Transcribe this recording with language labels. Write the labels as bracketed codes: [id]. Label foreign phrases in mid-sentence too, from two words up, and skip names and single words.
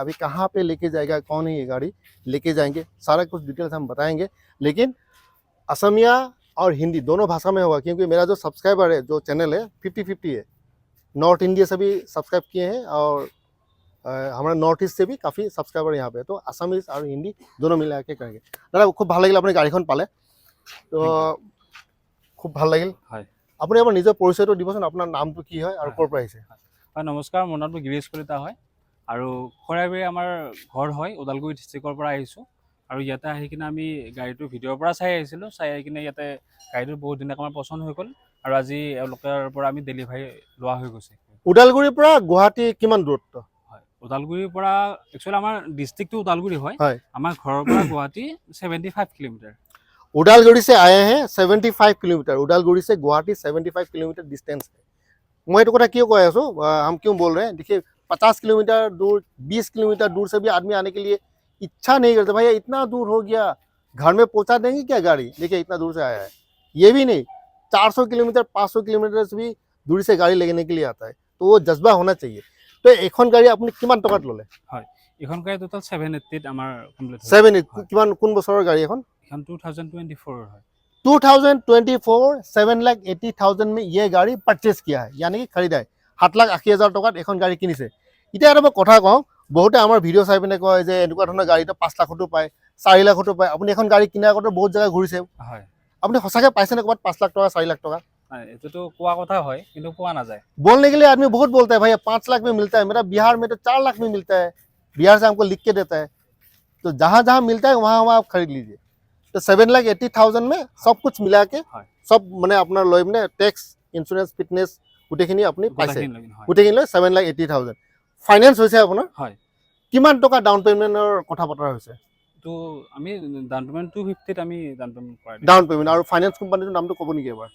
[hi] अभी कहाँ पे लेके जाएगा, कौन है ये गाड़ी लेके जाएंगे, सारा कुछ डिटेल्स हम बताएंगे। लेकिन असमिया और हिंदी दोनों भाषा में होगा, क्योंकि मेरा जो सब्सक्राइबर है, जो चैनल है 50-50 है। नॉर्थ इंडिया से भी सब्सक्राइब किए हैं और हमारा नॉर्थ ईस्ट से भी काफ़ी सब्सक्राइबर यहाँ पे, तो आसामीज और हिंदी दोनों मिला के करेंगे। [as] दादा खूब ভাল লাগিল আপুনি গাড়ীখন পালে, তো খুব ভাল লাগিল। হয় আপুনি আপোনাৰ নিজৰ পৰিচয়টো দিবচোন, আপোনাৰ নামটো কি হয় আৰু ক'ৰ পৰা আহিছে? হয় নমস্কাৰ, মোৰ নামটো গিৰীশ কলিতা হয় আৰু খৰাইবাৰী আমাৰ ঘৰ হয়। ওদালগুৰি ডিষ্ট্ৰিক্টৰ পৰা আহিছোঁ আৰু ইয়াতে আহি কিনে আমি গাড়ীটো ভিডিঅ'ৰ পৰা চাই আহিছিলোঁ। চাই আহি কিনে ইয়াতে গাড়ীটো বহুত ধুনীয়াকৈ আমাৰ পচন্দ হৈ গ'ল আৰু আজি এওঁলোকৰ পৰা আমি ডেলিভাৰী লোৱা হৈ গৈছে। ওদালগুৰিৰ পৰা গুৱাহাটী কিমান দূৰত্ব? হয়, ওদালগুৰিৰ পৰা একচুৱেলি আমাৰ ডিষ্ট্ৰিক্টটো ওদালগুৰি হয়। হয়, আমাৰ ঘৰৰ পৰা গুৱাহাটী 75 কিলোমিটাৰ। [hi] उदालगुड़ी से आए हैं 75 किलोमीटर। उदालगुड़ी से गुवाहाटी 75 किलोमीटर डिस्टेंस है। मैं तो कथा क्यों कह आसो, हम क्यों बोल रहे हैं? देखिए 50 किलोमीटर दूर, 20 किलोमीटर दूर से भी आदमी आने के लिए इच्छा नहीं करते। भैया इतना दूर हो गया, घर में पहुंचा देंगे क्या गाड़ी? देखिए इतना दूर से आया है। ये भी नहीं, 400 किलोमीटर 500 किलोमीटर से भी दूरी से गाड़ी लेने के लिए आता है, तो वो जज्बा होना चाहिए। [as] তো এখন গাড়ী আপুনি কিমান টকাত ল'লে? হয়, এখন গাড়ী টোটাল 780 আমাৰ কমপ্লিট হৈছে। 7 किमान কোন বছৰৰ গাড়ী এখন? এখন 2024 হয়। [hi] 2024 7,80,000 में ये गाड़ी परचेज किया है, यानी कि खरीदा है। [as] 7,80,000 टकात এখন गाड़ी किनिছে। এতিয়া এটা মই কথা কওঁ, বহুতে আমাৰ ভিডিঅ' চাই পিনে কয় যে এনেকুৱা ধৰণৰ গাড়ীটো 5 লাখতো পায়, 4 লাখতো পায়। আপুনি এখন গাড়ী কিনাৰ আগতে বহুত জেগা ঘূৰিছে, হয়, আপুনি সঁচাকৈ পাইছেনে ক'ৰবাত 5 লাখ टका 4 লাখ টকা? এইটোতো কোৱা কথা হয় কিন্তু পোৱা নাযায়। [hi] बोलने के लिए आदमी बहुत बोलता है, भैया 5 लाख में मिलता है, मेरा बिहार में तो 4 लाख में मिलता है, बिहार से हमको लिख के देता है। तो जहाँ जहाँ मिलता है वहाँ वहाँ आप खरीद लीजिए। तो 7,80,000 में सब कुछ मिला के सब [as] মানে আপোনাৰ লৈ মানে টেক্স, ইঞ্চুৰেঞ্চ, ফিটনেছ গোটেইখিনি আপুনি পাইছে। গোটেইখিনি লৈ 7,80,000 ফাইনেন্স হৈছে আপোনাৰ। হয়, কিমান টকা ডাউন পেমেণ্টৰ কথা বতৰা হৈছে? তো আমি ডাউন পেমেণ্ট 250 ত আমি ডাউন পেমেণ্ট কৰাই দিম। ডাউন পেমেণ্ট আৰু ফাইনেন্স কোম্পানীটোৰ নামটো ক'ব নেকি এবাৰ?